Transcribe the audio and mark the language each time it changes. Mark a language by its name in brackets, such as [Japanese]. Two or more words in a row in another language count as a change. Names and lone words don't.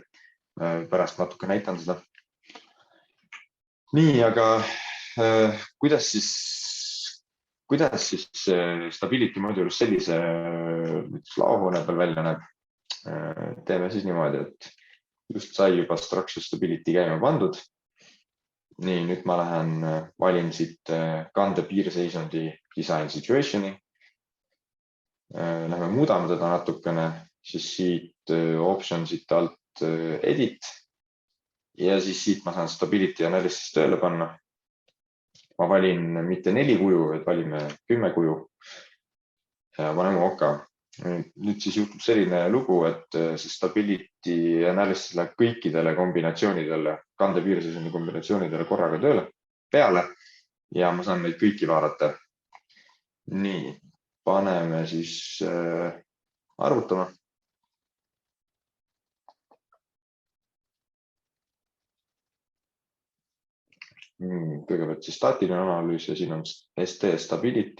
[Estonian] Pärast natuke näitan seda. Nii, aga kuidas siis stability modulis sellise laohoone peal välja näeb? Teeme siis niimoodi, et just sai juba [English] structure stability [Estonian] käima pandud. Nii, nüüd ma valin siit kande piirseisundi [English] design situationi. [Estonian] Lähme muudame teda natukene, siis siit optionsit alt edit ja siis siit ma saan [English] stability analysis [Estonian] tööle panna. Ma valin mitte 4 kuju, et valime 10 kuju ja paneme OK. Nüüd siis juhtub selline lugu, et see [English] stability analysis [Estonian] läheb kõikidele kombinatsioonidele, kande piirseisundi kombinatsioonidele korraga peale ja ma saan neid kõiki vaadata. Nii, paneme siis arvutama. Kõigepealt siis staatiline analüüs ja siin on ST stability.